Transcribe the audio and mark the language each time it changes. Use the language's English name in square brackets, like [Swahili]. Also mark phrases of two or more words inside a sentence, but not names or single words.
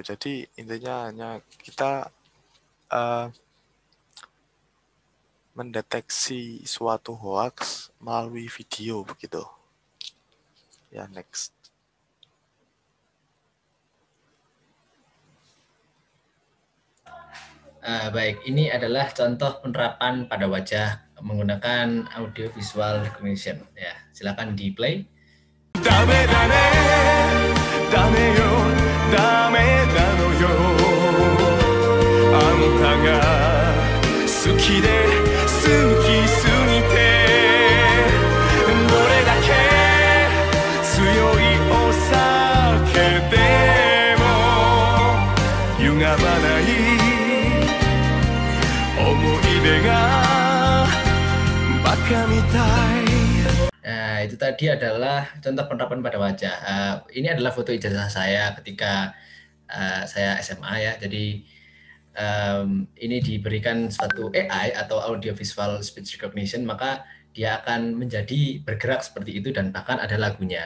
[Indonesian] Jadi intinya hanya kita mendeteksi suatu hoax melalui video begitu. Ya, next. Baik, ini adalah contoh penerapan pada wajah menggunakan [English] audio visual recognition. [Indonesian] Ya, silakan di play. [Japanese] ダメだねダメよダメなのよあんたが好きで好きすぎてどれだけ強いお酒でも歪まない思い出がバカみたい [Indonesian] Nah, itu tadi adalah contoh penerapan pada wajah. Ini adalah foto ijazah saya ketika saya SMA ya. Jadi ini diberikan suatu AI atau [English] audio visual speech recognition, [Indonesian] maka dia akan menjadi bergerak seperti itu dan bahkan ada lagunya.